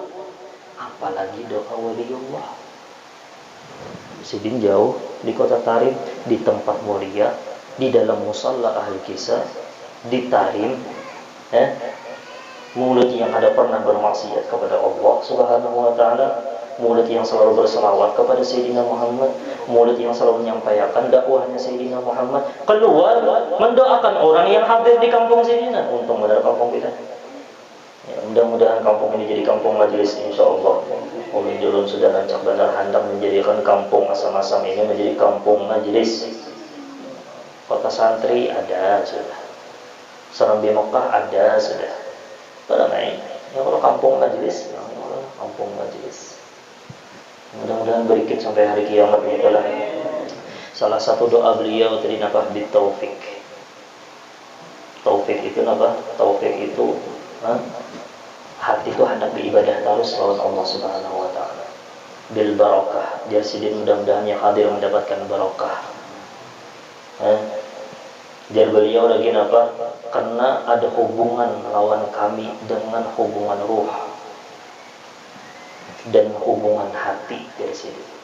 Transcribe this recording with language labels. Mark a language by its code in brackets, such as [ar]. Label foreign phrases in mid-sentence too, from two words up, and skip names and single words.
[id] Apalagi doa waliullah sidin jauh di kota Tarim, di tempat mulia, di dalam musalla ahli kisah di Tarim, mulut yang ada pernah bermaksiat kepada Allah [ar] Subhanahu wa taala, [id] mulut yang selalu berselawat kepada Sayyidina Muhammad, mulut yang selalu menyampaikan dakwahnya Sayyidina Muhammad, keluar mendoakan orang yang hadir di kampung Sayyidina. Untung ada kampung kita. Ya, mudah-mudahan kampung ini jadi kampung majelis insyaallah. [bjn] Umi Julun sudah rancak benar hendak menjadikan kampung asam-asam ini menjadi kampung majelis. Kota santri ada sudah. Serambi Mekah ada sudah. Pada naik. [id] Ya kalau kampung majelis, ya kampung majelis. Mudah-mudahan berikut sampai hari kiamat itulah. [bjn] Salah satu doa beliau tadi napa bitaufik. Taufik itu napa? Taufik itu hati itu hendak beribadah terus lawan Allah [ar] Subhanahu wa taala. Bil barakah. [id] Jadi mudah-mudahan yang hadir mendapatkan barakah. Jadi beliau lagi apa? [bjn] Karena ada hubungan lawan kami dengan hubungan ruh dan hubungan hati dari sini.